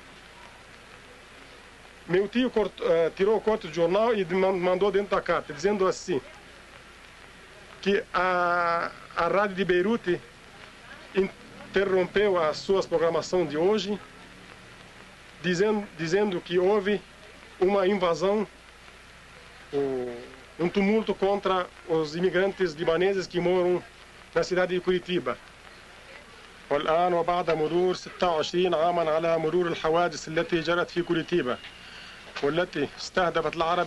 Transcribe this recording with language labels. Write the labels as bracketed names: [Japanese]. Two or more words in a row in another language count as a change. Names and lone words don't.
[Portuguese] Meu tio tirou o corte do jornal e mandou dentro da carta, dizendo assim, que a rádio de Beirute interrompeu a sua programação de hoje, dizendo que houve uma invasão, um tumulto contra os imigrantes libaneses que moram na cidade de Curitiba. [Arabic] والآن وبعد مرور 26 عاما على مرور الحوادث التي جرت في كوريتيبا والتي استهدفت العرب